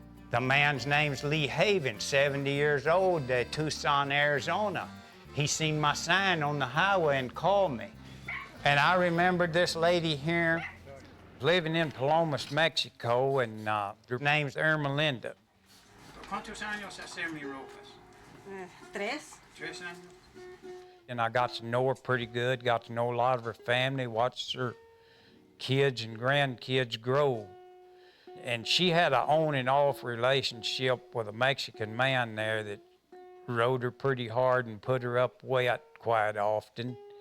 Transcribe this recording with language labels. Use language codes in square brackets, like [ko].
[en] The man's name's Lee Haven, 70 years old, Tucson, Arizona. He seen my sign on the highway and called me. And I remembered this lady here living in Palomas, Mexico, and her name's Ermelinda. [es] ¿Cuántos años hacer mi ropas? 3. 3 años. [en] And I got to know her pretty good, got to know a lot of her family, watched her kids and grandkids grow. And she had an on and off relationship with a Mexican man there that rode her pretty hard and put her up wet quite often.